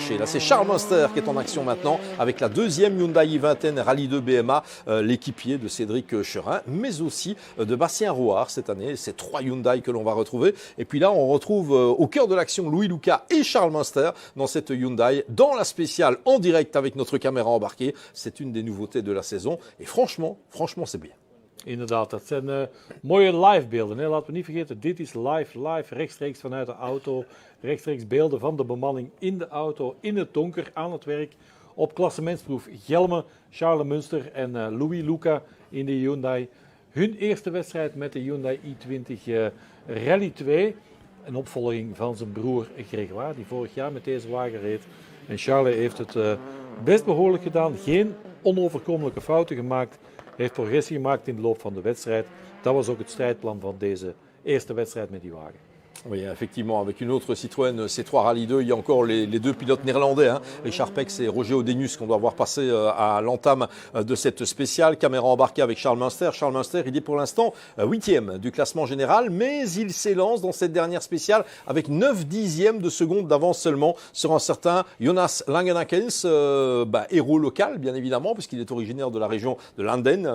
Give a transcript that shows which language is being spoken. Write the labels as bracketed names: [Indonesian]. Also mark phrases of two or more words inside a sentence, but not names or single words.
[French] Là c'est Charles Münster qui est en action maintenant avec la deuxième Hyundai i20N Rallye 2 BMA, l'équipier de Cédric Cherin, mais aussi de Bastien Rouard cette année. C'est 3 Hyundai que l'on va retrouver. Et puis là on retrouve au cœur de l'action Louis Lucas et Charles Münster dans cette Hyundai, dans la spéciale en direct avec notre caméra embarquée. C'est une des nouveautés de la saison. Et franchement, c'est bien. [Dutch] Inderdaad, dat zijn mooie livebeelden. Hè? Laten we niet vergeten, dit is live rechtstreeks vanuit de auto. Rechtstreeks beelden van de bemanning in de auto, in het donker, aan het werk. Op klassementsproef Gelme, Charles Münster en Louis Luca in de Hyundai. Hun eerste wedstrijd met de Hyundai i20 Rally 2. Een opvolging van zijn broer Grégoire, die vorig jaar met deze wagen reed. En Charles heeft het best behoorlijk gedaan. Geen onoverkomelijke fouten gemaakt. Heeft progressie gemaakt in de loop van de wedstrijd. Dat was ook het strijdplan van deze eerste wedstrijd met die wagen. [French] Oui, effectivement, avec une autre Citroën C3 Rallye 2, il y a encore les deux pilotes néerlandais, Richard Pex et Roger Odenius, qu'on doit voir passer à l'entame de cette spéciale. Caméra embarquée avec Charles Munster. Charles Munster, il est pour l'instant 8e du classement général, mais il s'élance dans cette dernière spéciale avec 9 dixièmes de seconde d'avance seulement sur un certain Jonas Langenakens, héros local, bien évidemment, puisqu'il est originaire de la région de Landen.